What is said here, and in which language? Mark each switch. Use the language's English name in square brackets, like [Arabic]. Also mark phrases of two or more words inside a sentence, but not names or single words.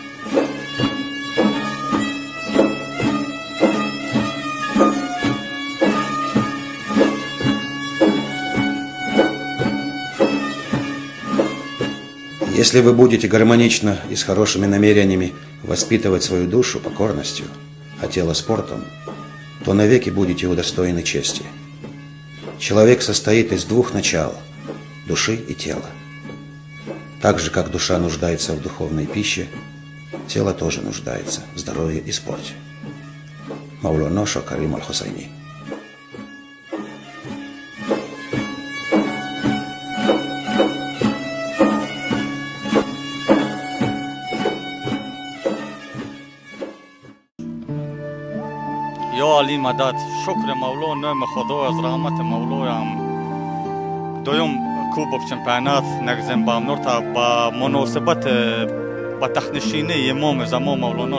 [Russian] Если вы будете гармонично и с хорошими намерениями воспитывать свою душу покорностью, а тело спортом, то навеки будете удостоены чести. Человек состоит из 2 начал – души и тела. Так же, как душа нуждается в духовной пище, тело тоже нуждается в здоровье и спорте. Мемоншо Карим Аль-Хусайни. [Tajik] یا علی مدد شکر مولا نام خدا از رحمت مولایم دویم کوبک چمپیونات نگزم با نورتا با مناسبت با تخنشینی امام زمان مولانا